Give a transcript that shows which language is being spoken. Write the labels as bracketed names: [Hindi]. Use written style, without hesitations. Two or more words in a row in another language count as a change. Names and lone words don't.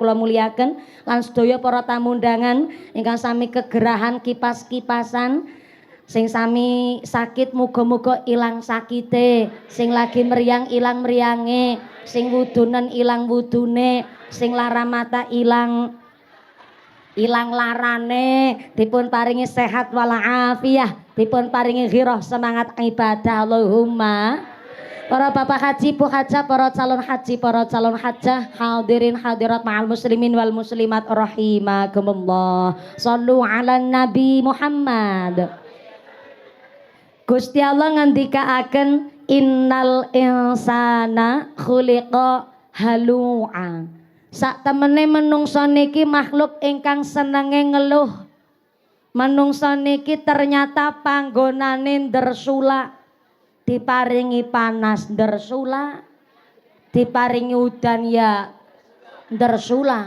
[Javanese] kula muliaken, lan sedaya para tamu undangan ingkang sami kegerahan kipas-kipasan, sing sami sakit muga-muga ilang sakite, sing lagi meriang ilang meriange, sing wudunen ilang wudune, sing lara mata ilang larane, dipun paringi sehat walafiah, dipun paringi ghirah semangat ibadah Allahumma. Para bapak haji, bu hajah, para calon haji, para calon hajah, [Arabic] حاضرين حاضرات مع المسلمين والمسلمات رحمكم الله. صلوا على النبي محمد. [Javanese] Gusti Allah ngendikaaken [Arabic] إن الإنسان خلق هلوعا. [Javanese] Sak temene menungso niki makhluk ingkang senenge ngeluh. Menungso niki ternyata panggonane ndersula. Diparingi panas ndersula, diparingi udan ya ndersula.